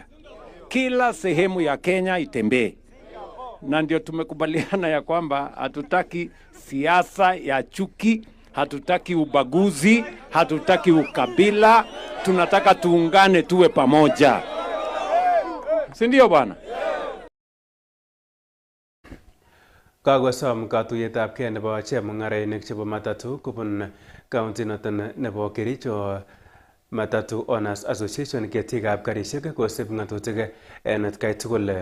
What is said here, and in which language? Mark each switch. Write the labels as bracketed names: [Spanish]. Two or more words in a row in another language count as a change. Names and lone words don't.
[Swahili] Kila sehemu ya Kenya itembee. Na ndio tumekubaliana ya kwamba hatutaki siasa ya chuki, hatutaki ubaguzi, hatutaki ukabila, tunataka tuungane tuwe pamoja. Si ndio bwana? [Kalenjin] Kagosom katuyetab kee nebo chemung'arainik chebo matatu kubun county noton nebo Kericho. Matatu Owners Association ketikab karishek kosib ng'atutik en atkai tugul.